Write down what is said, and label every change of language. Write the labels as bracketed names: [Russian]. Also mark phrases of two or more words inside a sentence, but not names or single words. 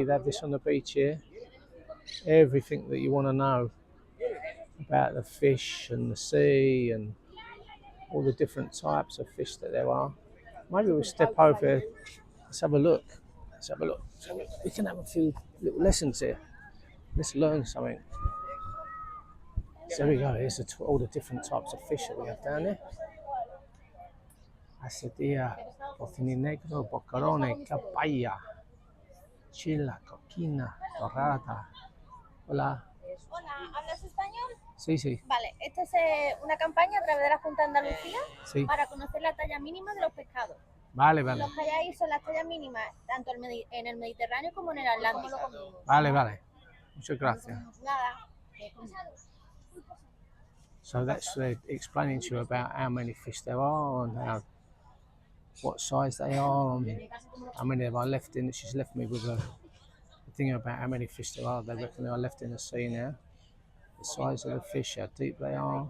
[English] They have this on the beach here. Everything that you want to know about the fish and the sea and all the different types of fish that there are. Maybe we'll step over. Let's have a look. Let's have a look. We can have a few little lessons here. Let's learn something. So there we go. Here's all the different types of fish that we have down there. [Spanish] Acedia, cocini negro, bocarone, capaya, chila, coquina, dorada. Hola. Hola, ¿hablas español? Sí, sí. Vale, esta es una campaña a través de la Junta de Andalucía Sí. para conocer la talla mínima de los pescados. Vale, vale. Los que hay ahí son las tallas mínimas tanto en el Mediterráneo como en el Atlántico. Vale, vale. Muchas gracias. Nada. [English] So that's explaining to you about how many fish there are and what size they are and how many have I left in. She's left me with a thing about how many fish there are. They reckon they are left in the sea now. The size of the fish, how deep they are.